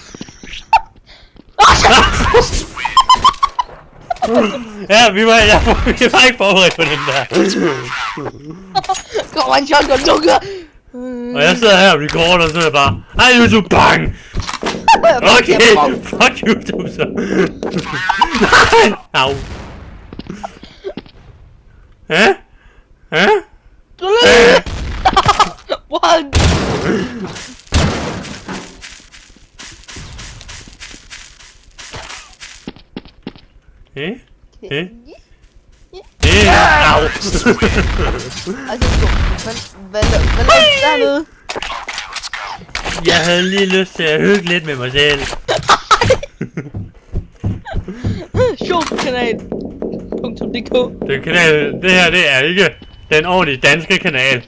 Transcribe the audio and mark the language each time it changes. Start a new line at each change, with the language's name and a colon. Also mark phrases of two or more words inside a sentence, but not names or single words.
Danish: Ja, vi var ikke forberedt på den der. Kommer en shotgun, lukker! Og jeg sidder her og recorder, og så er jeg bare, hej YouTube, bang! Okay, fuck YouTube så. Nej! Au. Hæ? Hæ?
English: What? Hæ? Hæ? Hæ? Au.
Danish: Altså, hvad lavede du dernede? Jeg havde lige lyst til at hygge lidt med mig selv. Showkanal.dk. Det her, det er ikke den ordentlige danske kanal.